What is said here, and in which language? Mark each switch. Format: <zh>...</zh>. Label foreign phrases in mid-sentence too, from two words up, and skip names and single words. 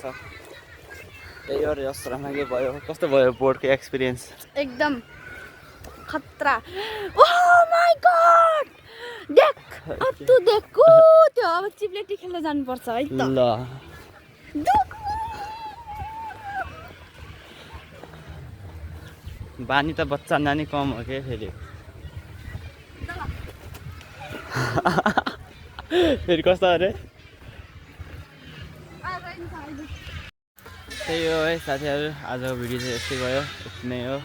<ne>त्यही हो जस्तो रमाइलो भयो। कस्तो भयो बोटको एक्सपिरियन्स? एकदम खतरा।</ne> <en>Oh my God</en> <hi>देख अब तू देखो</hi> <ne>त्यो अब चिप्लेटी खेल्न जानुपर्छ है त ल बानी त बच्चा नानी कम हो क्या फेरि फेरि कस्तो अरे त्यही हो है साथीहरू आजको भिडियो चाहिँ यस्तै भयो यति नै हो।</ne>